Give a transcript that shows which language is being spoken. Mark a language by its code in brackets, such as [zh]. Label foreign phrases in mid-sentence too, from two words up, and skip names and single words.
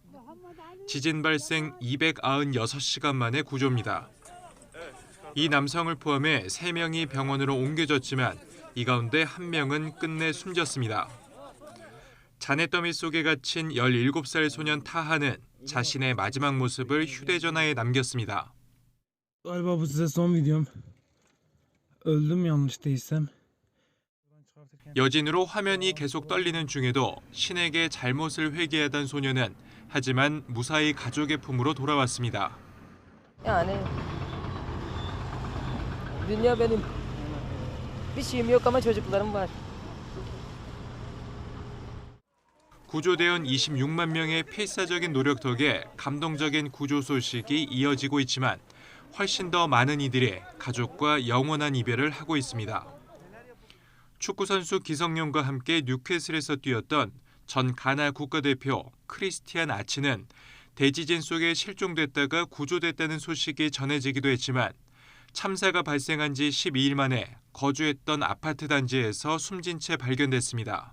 [ko] 지진 발생 296시간 만에 구조입니다. 이 남성을 포함해 3명이 병원으로 옮겨졌지만 이 가운데 1명은 끝내 숨졌습니다. 잔해더미 속에 갇힌 17살 소년 타하는 자신의 마지막 모습을 휴대전화에 남겼습니다. [tr] Galiba bu size son videom. Öldüm yanlış değilsem. [ko] 여진으로 화면이 계속 떨리는 중에도 신에게 잘못을 회개하던 소년은 하지만 무사히 가족의 품으로 돌아왔습니다. [tr] Yani dünya benim. Bir şeyim yok ama çocuklarım var. [ko] 구조대원 26만 명의 필사적인 노력 덕에 감동적인 구조 소식이 이어지고 있지만 훨씬 더 많은 이들이 가족과 영원한 이별을 하고 있습니다. 축구선수 기성용과 함께 뉴캐슬에서 뛰었던 전 가나 국가대표 크리스티안 아치는 대지진 속에 실종됐다가 구조됐다는 소식이 전해지기도 했지만 참사가 발생한 지 12일 만에 거주했던 아파트 단지에서 숨진 채 발견됐습니다.